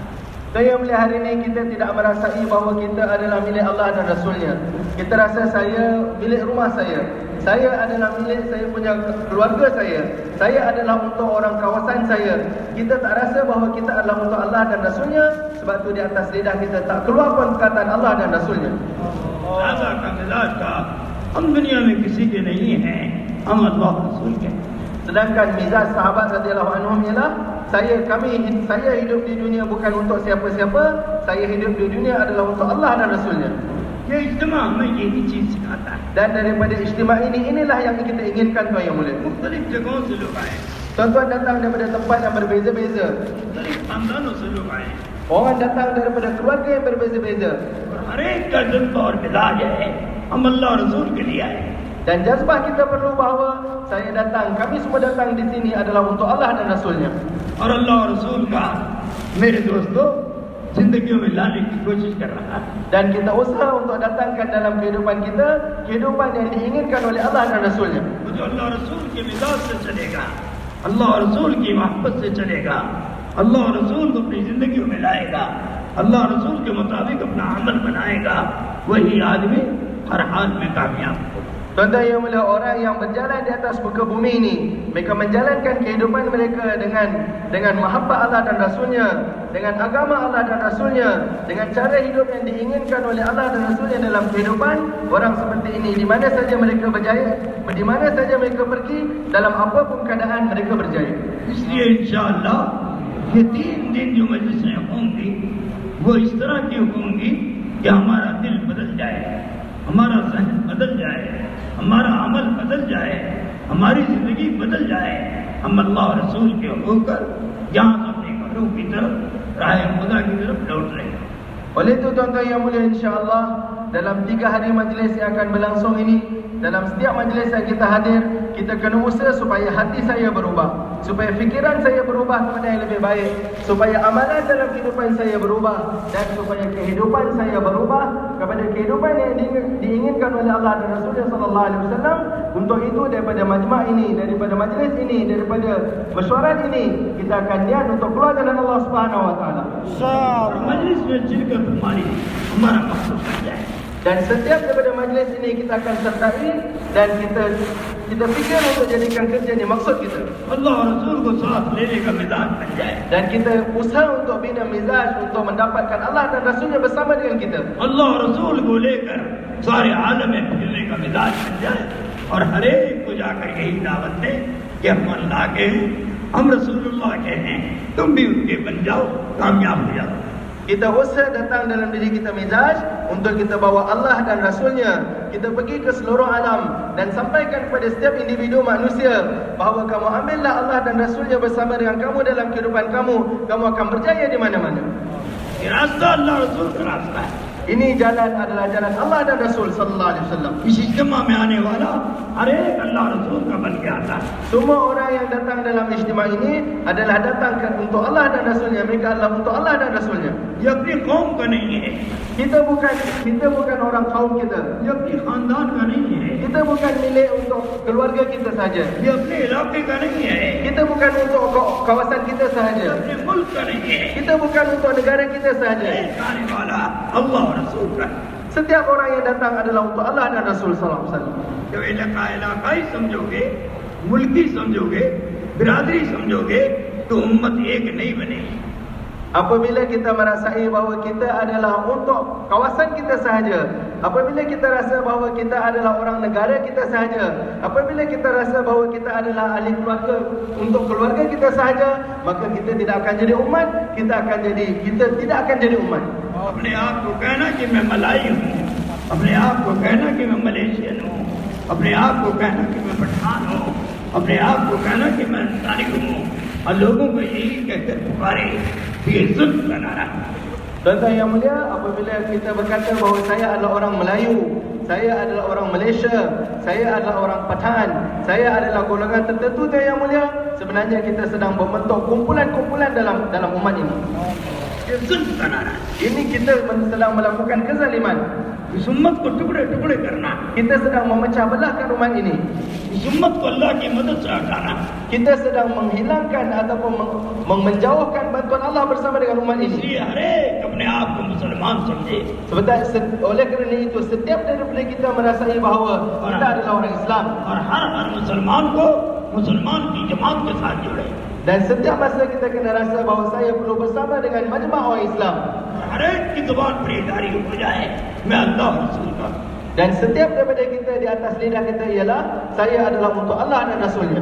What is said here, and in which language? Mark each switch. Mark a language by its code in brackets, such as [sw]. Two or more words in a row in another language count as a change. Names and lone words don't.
[ms] Saya melihat hari ini kita tidak merasai bahawa kita adalah milik Allah dan Rasulnya. Kita rasa saya milik rumah saya adalah milik saya punya keluarga saya adalah untuk orang kawasan saya. Kita tak rasa bahawa kita adalah untuk Allah dan Rasulnya. Sebab tu di atas lidah kita tak keluar pun perkataan Allah dan Rasulnya. [ur] سادا کا مزاج کا ہم دنیا میں کسی کے نہیں ہیں، ہم اللہ اور رسول کے. [ms] Sedangkan mizaj sahabat [ar] رضي الله عنهم [ms] ialah saya hidup di dunia bukan untuk siapa-siapa, saya hidup di dunia adalah untuk Allah dan Rasulnya. [ur] یہ اجتماع ہمیں یہی چیز سکھاتا ہے. [ms] Dan daripada ijtima inilah yang kita inginkan tuan yang mulia. [ur] مختلف جگہوں سے لوگ آئے, [ms] Tuan-tuan datang daripada tempat yang berbeza-beza. [ur] مختلف خاندانوں سے لوگ آئے, [ms] Orang datang daripada keluarga yang berbeza-beza. [ur] اور ہر ایک کا جذبہ اور مزاج ہے، ہم اللہ اور رسول کے لیے آئے. [ms] Dan jazbah kita perlu bahawa kami semua datang di sini adalah untuk Allah dan Rasulnya. [ur] اور اللہ اور رسول کا میرے دوستوں زندگیوں میں لانے کی کوشش کر رہا ہے. [ms] Dan kita usaha untuk datangkan dalam kehidupan kita kehidupan yang diinginkan oleh Allah dan Rasulnya. [ur] وہ جو اللہ اور رسول کے مزاج سے چلے گا، اللہ اور رسول کی محبت سے چلے گا، اللہ اور رسول کو اپنی زندگیوں میں لائے گا، اللہ اور رسول کے مطابق اپنا عمل بنائے گا، وہی آدمی ہر حال میں کامیاب ہوگا. [ms] Tuan-tuan yang mulia, orang yang berjalan di atas muka bumi ini, mereka menjalankan kehidupan mereka dengan mahabbah Allah dan Rasulnya, dengan agama Allah dan Rasulnya, dengan cara hidup yang diinginkan oleh Allah dan Rasulnya dalam kehidupan. Orang seperti ini, di mana saja mereka berjaya, di mana saja mereka pergi, dalam apapun keadaan mereka berjaya. [ur] اس لیے انشاءاللہ یہ 3 دن جو مجلسیں ہوں گی وہ اس طرح کی ہوں گی کہ ہمارا دل بدل جائے، ہمارا ذہن بدل جائے، ہمارا عمل بدل جائے، ہماری زندگی بدل جائے، ہم اللہ اور رسول کے ہوکر یہاں سے اپنے گھروں کی طرف راہ خدا کی طرف لوٹ رہے ہیں. [ms] Oleh itu tuan-tuan yang mulia, insya-Allah dalam 3 hari majlis yang akan berlangsung ini, dalam setiap majlis yang kita hadir, kita kena usaha supaya hati saya berubah, supaya fikiran saya berubah kepada yang lebih baik, supaya amalan dalam kehidupan saya berubah, dan supaya kehidupan saya berubah kepada kehidupan yang diinginkan oleh Allah dan Rasulullah [ar] صلى الله عليه وسلم. [ms] Untuk itu daripada majma' ini, daripada majlis ini, daripada mesyuarat ini, kita akan niat untuk keluar jalan Allah [ar] سبحانه وتعالى. [ur] اور مجلس میں چرکت ہماری ہمارا مقصد بن جائے. [ms] Dan setiap daripada majlis ini kita akan sertai dan kita fikir untuk jadikan kerja ini maksud kita. [ur] اللہ اور رسول کو ساتھ لینے کا مزاج بن جائے. [ms] Dan kita usaha untuk bina mizaj untuk mendapatkan Allah dan Rasulnya bersama dengan kita. [ur] اللہ اور رسول کو لیکر سارے عالم میں پھرنے کا مزاج بن جائے، اور ہر ایک کو جاکر یہی دعوت دے کہ ہم اللہ کے ہیں، ہم رسول‌اللہ کے ہیں، تم بھی ان کے بن جاؤ، کامیاب ہو جاؤ. [ms] Kita usaha datang dalam diri kita mizaj untuk kita bawa Allah dan Rasulnya. Kita pergi ke seluruh alam dan sampaikan kepada setiap individu manusia bahawa kamu ambillah Allah dan Rasulnya bersama dengan kamu dalam kehidupan kamu, kamu akan berjaya di mana-mana. [ur] یہ راستہ اللہ رسول کا راستہ ہے. [ms] Ini jalan adalah jalan Allah dan Rasul [ar] صلى الله عليه وسلم. [ur] اس اجتماع میں آنے والا ہر ایک اللہ رسول کا بن کے آتا ہے. [ms] Semua orang yang datang dalam ijtima ini adalah datang untuk Allah dan Rasulnya. Mereka adalah untuk Allah dan Rasulnya. [ur] یہ اپنی قوم کا نہیں ہے, [ms] Kita bukan orang kaum kita. [ur] یہ اپنی خاندان کا نہیں ہے, [ms] Kita bukan milik untuk keluarga kita saja. [ur] یہ اپنے علاقے کا نہیں ہے, [ms] Kita bukan untuk kawasan kita [ur] ये [ms] sahaja. [ur] اپنے ملک کا نہیں ہے. [ms] Kita bukan untuk negara kita sahaja. [ur] یہ آنے والا اللہ اور رسول کا. [ms] Setiap orang yang datang adalah untuk Allah dan Rasul [ar] صلى الله عليه وسلم. [ur] جب علاقائی سمجھوگے، ملکی سمجھوگے، برادری سمجھوگے، تو امت ایک نہیں بنے گی. [ms] Apabila kita merasai bahawa kita adalah untuk kawasan kita sahaja, apabila kita rasa bahawa kita adalah orang negara kita sahaja, apabila kita rasa bahawa kita adalah ahli keluarga untuk keluarga kita sahaja, maka kita tidak akan jadi umat, kita tidak akan jadi umat. [ur] اپنے آپ کو کہنا کہ میں ملائی ہوں، اپنے آپ کو کہنا کہ میں ملیشین ہوں، اپنے آپ کو کہنا کہ میں پٹھان ہوں، اپنے آپ کو کہنا کہ میں انصاری ہوں، اور لوگوں کو یہی کہہ‌کر پکارے، یہ ظلم کا نعرہ. [ms] Tuan-tuan yang mulia, apabila kita berkata bahawa saya adalah orang Melayu, saya adalah orang Malaysia, saya adalah orang Pathan, saya adalah golongan tertentu, tuan yang mulia, sebenarnya kita sedang membentuk kumpulan-kumpulan dalam umat ini. [ur] یہ ظلم کا نعرہ. [ms] Ini kita sedang melakukan kezaliman. [ur] اس امت کو ٹکڑے ٹکڑے کرنا, [ms] Kita sedang memecah belahkan umat ini. [ur] اس امت کو اللہ کی مدد سے ہٹانا. [ms] Kita sedang menghilangkan ataupun menjauhkan bantuan Allah bersama dengan umat ini. [ur] اس لیے ہر ایک اپنے آپ کو مسلمان سمجھے, [ms] Oleh kerana itu, setiap daripada kita merasai bahawa kita adalah orang Islam, [ur] اور ہر مسلمان کو مسلمان کی جماعت کے ساتھ جوڑے. [ms] dan setiap masa kita kena rasa bahawa saya perlu bersama dengan majma' orang Islam, [ur] ہر ایک کی زبان پر یہ جاری ہو جائے، میں اللہ رسول کا. [ms] dan setiap daripada kita di atas lidah kita ialah saya adalah untuk Allah dan Rasulnya.